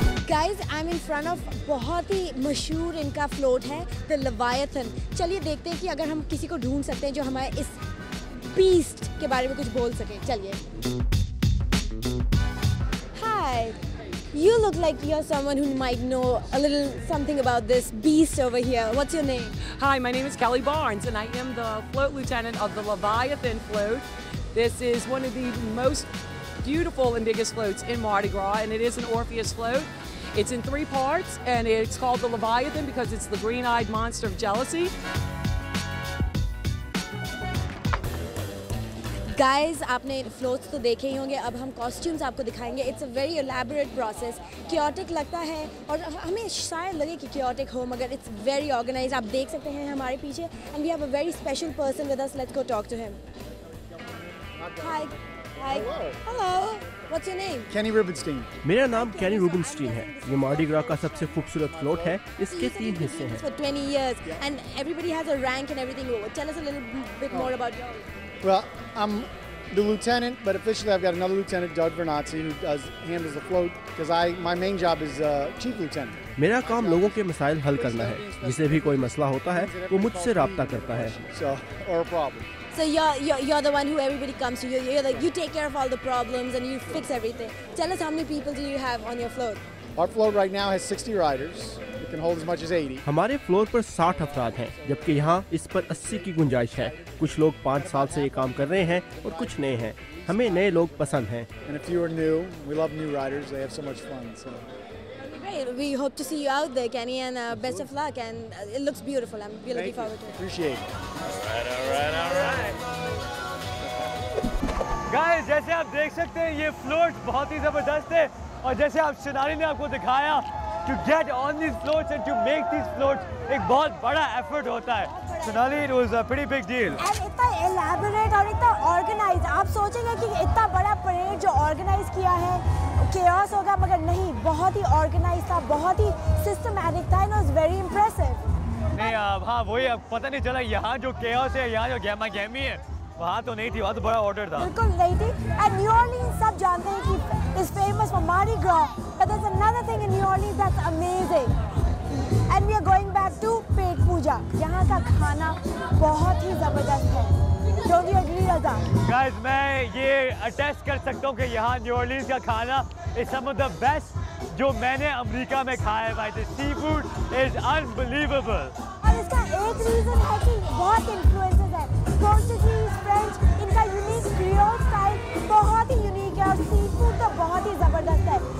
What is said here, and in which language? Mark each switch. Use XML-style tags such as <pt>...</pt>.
<en>guys, I am in front of</en> <hi>बहुत ही मशहूर इनका फ्लोट है,</hi> <en>The Leviathan.</en> <hi>चलिए देखते हैं कि अगर हम किसी को ढूंढ सकते हैं जो हमारे इस बीस्ट के बारे में कुछ बोल सके। चलिए।</hi> <en>Hi, you look like you're someone who might know a little something about this beast over here. What's your name? Hi, my name is Kelly Barnes and I am the float lieutenant of the Leviathan float. This is one of the most beautiful and biggest floats in Mardi Gras, and it is an Orpheus float. It's in 3 parts, and it's called the Leviathan because it's the green-eyed monster of jealousy.</en> <hi>Guys, आपने floats तो देखे ही होंगे, अब हम costumes आपको दिखाएंगे।</hi> <en>it's a very elaborate process,</en> <hi>chaotic लगता है और हमें शायद लगे कि क्योटिक हो, मगर</hi> <en>It's very organize.</en> <hi>आप देख सकते हैं हमारे पीछे,</hi> <en>And we have a very special person with us. Let's go talk to him. Hi. Hello, what's your name? Kenny Rubenstein.</en> <hi>मेरा नाम कैनी रूबनस्टीन है। ये मार्डी ग्रा का सबसे खूबसूरत फ्लोट है। इसके 3 हिस्से हैं।</hi> <en>For 20 years and everybody has a rank and everything. Tell us a little bit more about yours. Well, I'm the lieutenant, but officially I've got another lieutenant, Doug Vernazzi, who handles the float because my main job is chief lieutenant.</en> <hi>मेरा काम लोगों के मसाइल हल करना है। जिसे भी कोई मसला होता है वो मुझसे राब्ता करता है।</hi> <en>So, or a problem. So you're the one who everybody comes to. You take care of all the problems and you fix everything. Tell us how many people do you have on your float? Our float right now has 60 riders. It can hold as much as 80.</en> <hi>हमारे floor पर 60 अफराद हैं, जबकि यहाँ इस पर 80 की गुंजाइश है। कुछ लोग 5 साल से ये काम कर रहे हैं और कुछ नए हैं। हमें नए लोग पसंद हैं।</hi> <en>And if you are new, we love new riders. They have so much fun. So. Great. We hope to see you out there, Kenny, and best of luck. And it looks beautiful. I'm really looking forward to it. Appreciate it. All right.</en> <hi>Guys, जैसे आप देख सकते हैं ये floats बहुत ही ज़बरदस्त है और जैसे आप शोनाली ने आपको दिखाया,</hi> <en>to get on these floats</en> <hi>and to make these floats एक बहुत बड़ा effort होता है।</hi> <en>Shonali, it was a pretty big deal.</en> <hi>And इतना elaborate और इतना organized, आप सोचेंगे कि इतना बड़ा परेड जो organize किया है chaos होगा, मगर नहीं, बहुत ही organized था, बहुत ही systematic था,</hi> <en>and it was very impressive.</en> <hi>नहीं, हाँ वही, अब पता नहीं चला यहाँ जो chaos है, यहाँ जो गहमा गहमी है, वहाँ तो नहीं थी, वहाँ तो बड़ा ऑर्डर था। बिल्कुल नहीं थी।</hi> <en>And New Orleans</en> <hi>सब जानते हैं कि</hi> <en>is famous for Mardi Gras, but there's another thing in New Orleans that's amazing. And we are going back to Pet Pooja.</en> <hi>यहाँ का खाना बहुत ही ज़बरदस्त है।</hi> <en>Don't you agree, Raza?</en> <hi>Guys, मैं ये अटेस्ट कर सकता हूँ कि यहाँ न्यू ऑरलीन्स का खाना</hi> <en>is some of the best</en> <hi>जो मैंने अमेरिका में खाया है भाई।</hi> <en>The seafood is unbelievable.</en> <hi>और इसका एक रीज़न है कि बहुत इन्फ्लुएंसेस है। पोर्चुगीज, फ्रेंच, इनका यूनिक क्रियोल स्टाइल बहुत ही यूनिक है और सी फूड तो बहुत ही ज़बरदस्त है।</hi>